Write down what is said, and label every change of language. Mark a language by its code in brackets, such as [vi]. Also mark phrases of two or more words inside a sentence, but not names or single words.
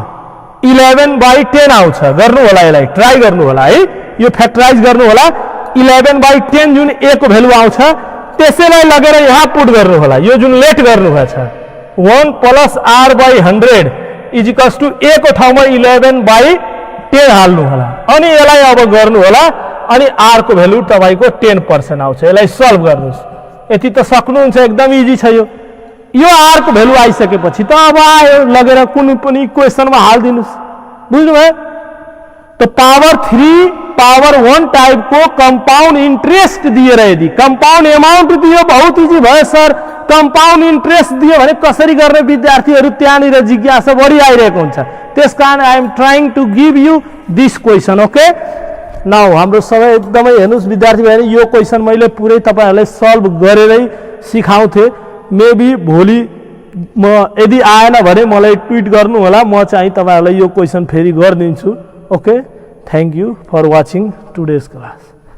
[ne] 11/10 आउँछ गर्नु होला यसलाई ट्राई गर्नु होला है यो फ्याक्टराइज गर्नु होला 11/10 जुन a को भ्यालु आउँछ त्यसैलाई लगेर यहाँ पुट गर्नु होला यो जुन लेट गर्नु भएको छ 1 + r/100 [en] equals to [ne] a को ठाउँमा 11/10 हाल्नु होला अनि यसलाई अब गर्नु होला अनि r को भ्यालु तपाईको 10% आउँछ। यसलाई सल्भ गर्नुस् यति त सक्नुहुन्छ एकदम इजी छ यो r को भ्यालु आइसकेपछि त अब आयो लगेर कुनै पनि इक्वेसनमा हाल्दिनुस् बुझ्नुभयो। तो पावर 3 पावर 1 टाइप को [en] compound interest [ne] दिएर यदि [en] compound amount [ne] दियो बहुत इजी भयो सर [en] compound interest [ne] दियो भने कसरी गर्ने विद्यार्थीहरु त्यहाँनिर जिज्ञासा बढी आइरहेको हुन्छ त्यसकारण [en] I am trying to give you this question okay. [ne] नाउ हाम्रो सबै एकदमै हेर्नुस् विद्यार्थी भाइहरु यो क्वेशन मैले पुरै तपाईहरुलाई सल्भ गरेरै सिकाउँथे मेबी भोलि म यदि आएन भने मलाई ट्वीट गर्नु होला म चाहिँ तपाईहरुलाई यो क्वेशन फेरि गर्दिन्छु ओके। [en] Thank you for watching today's class.